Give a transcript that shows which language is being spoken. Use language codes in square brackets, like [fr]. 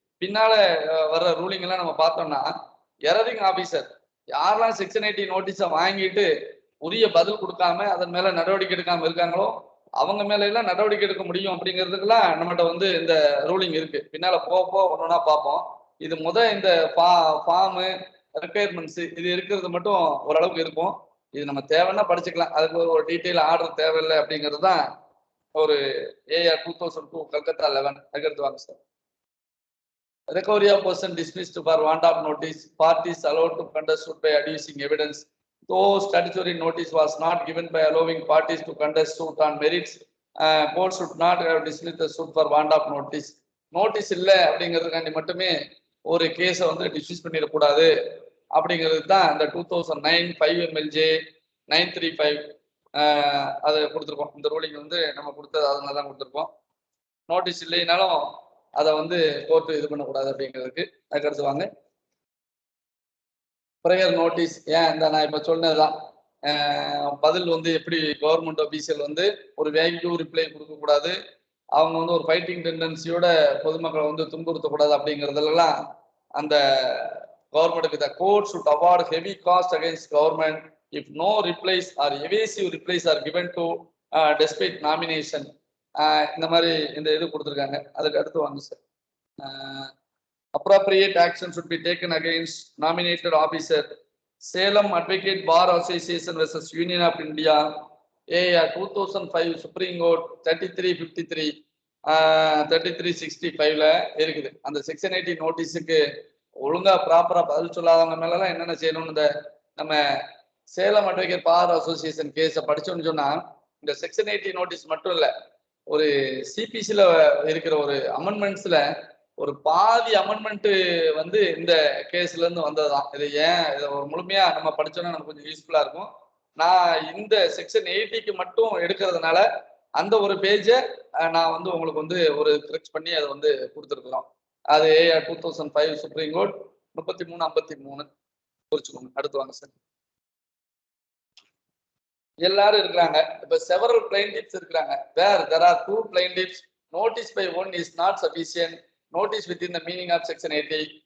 [ta] பின்னால வர்ற ரூலிங் எல்லாம் நம்ம பார்த்தோம்னா, எரரிங் ஆபீசர் யாரெல்லாம் செக்ஷன் 80 நோட்டீஸை வாங்கிட்டு உரிய பதில் கொடுக்காம அதன் மேல நடவடிக்கை எடுக்காம இருக்காங்களோ அவங்க மேல எல்லாம் நடவடிக்கை எடுக்க முடியும் அப்படிங்கிறதுக்கெல்லாம் நம்மகிட்ட வந்து இந்த ரூலிங் இருக்கு. பின்னால போக ஒன்னொன்னா பார்ப்போம். இது இந்த ஃபார்மு ரெக்குயர்மெண்ட்ஸ் இது இருக்கிறது மட்டும் ஓரளவுக்கு இருக்கும். இது நம்ம தேவைன்னா படிச்சுக்கலாம், அதுக்கு ஒரு டீட்டெயில் ஆர்டர் தேவையில்லை அப்படிங்கிறது தான் ஒரு AR 2002 கல்கத்தா 11. அதுக்கடுத்து வாங்க sir. [en] Recovery of person dismissed for want of notice, parties allowed to contest suit by adducing evidence. Though statutory notice was not given by allowing parties to contest suit on merits, court should not have dismissed the suit for want of notice. [ta] Notice இல்லை அப்படிங்கிறதுக்காண்டி மட்டுமே ஒரு கேஸை வந்து dismiss பண்ணிடக்கூடாது அப்படிங்கிறது தான் இந்த 2009 5 MLJ 935 அதை கொடுத்துருக்கோம். இந்த ரூலிங் வந்து நம்ம கொடுத்தது அதனால தான் கொடுத்துருக்கோம். நோட்டீஸ் இல்லைனாலும் அதை வந்து கோர்ட்டு இது பண்ணக்கூடாது அப்படிங்கிறதுக்கு. அதுக்கடுத்து வாங்க. ப்ரேயர் நோட்டீஸ் ஏன் இந்த நான் இப்போ சொன்னதுதான் பதில் வந்து எப்படி கவர்மெண்ட் அபிஷியல் வந்து ஒரு வேல்யூ ரிப்ளை கொடுக்கக்கூடாது, அவங்க வந்து ஒரு ஃபைட்டிங் டெண்டன்சியோட பொதுமக்களை வந்து துன்புறுத்தக்கூடாது அப்படிங்கிறதுலாம் அந்த கவர்மெண்ட்டுக்கு the court [en] should award heavy cost against government if no replies or evasive replies are given to despite nomination. [ta] இந்த மாதிரி இந்த இது கொடுத்துருக்காங்க. அதுக்கு அடுத்து வாங்க sir. [en] Appropriate action should be taken against nominated officer. Salem Advocate Bar Association versus Union of India, AR 2005 Supreme Court 3353 3365 இருக்குது. [ta] அந்த செக்ஷன் 80 நோட்டீஸுக்கு ஒழுங்கா ப்ராப்பரா பதில் சொல்லாதவங்க மேலாம் என்னென்ன செய்யணும்னு இந்த நம்ம சேலம் அட்வொகேட் பார் அசோசியேஷன் கேஸை படிச்சோம்னு சொன்னா, இந்த செக்ஷன் 80 நோட்டீஸ் மட்டும் இல்லை, ஒரு சிபிசில இருக்கிற ஒரு அமெண்ட்மெண்ட்ஸ்ல ஒரு பாதி அமெண்ட்மெண்ட் வந்து இந்த கேஸ்ல இருந்து வந்ததுதான். இது ஏன் இதை ஒரு முழுமையா நம்ம படிச்சோம்னா நமக்கு கொஞ்சம் யூஸ்ஃபுல்லா இருக்கும். நான் இந்த செக்ஷன் 80க்கு மட்டும் எடுக்கிறதுனால அந்த ஒரு பேஜை நான் வந்து உங்களுக்கு வந்து ஒரு கரெக்ட் பண்ணி அதை வந்து கொடுத்துருக்கலாம். அது AR 2005 சுப்ரீம் கோர்ட் 3353 குறிச்சுக்கோங்க. அடுத்து வாங்க சார். எல்லாரும் இருக்கிறாங்க. இப்ப [en] several plaintiffs [ta] இருக்கிறாங்க. [en] Where there are 2 plaintiffs, notice by one is not sufficient. Notice within the meaning of section 80.